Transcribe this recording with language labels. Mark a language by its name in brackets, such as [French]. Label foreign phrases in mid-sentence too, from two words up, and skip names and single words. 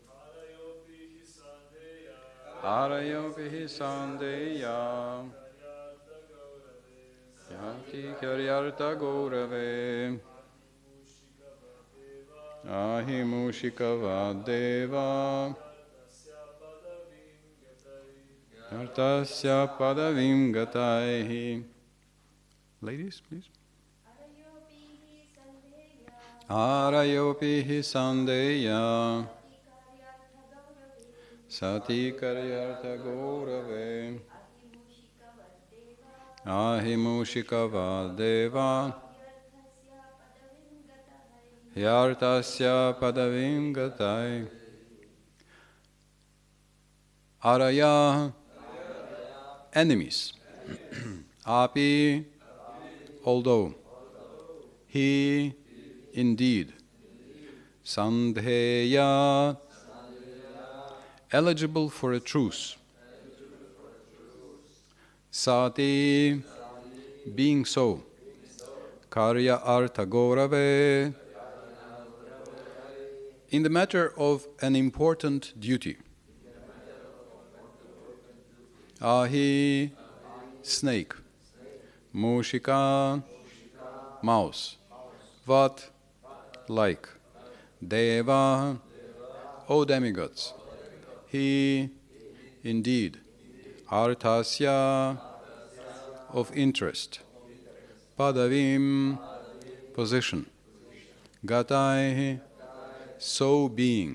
[Sanskrit] arayopi hi sandheya sati karyartha gaurave ahimushikavadeva yartasya padavim gatai. [English] Ladies, please. [Sanskrit] Arayopi hi sandheya sati karyartha gaurave ahimushikavadeva yartasya padavim gatai araya enemies api [English] although he indeed sandheya eligible for a truce sati being so [Sanskrit] karya artha gaurave [English] in the matter of an important duty ahi snake mushika mouse what like deva O demigods he indeed artasya of interest padavim position gatai so being.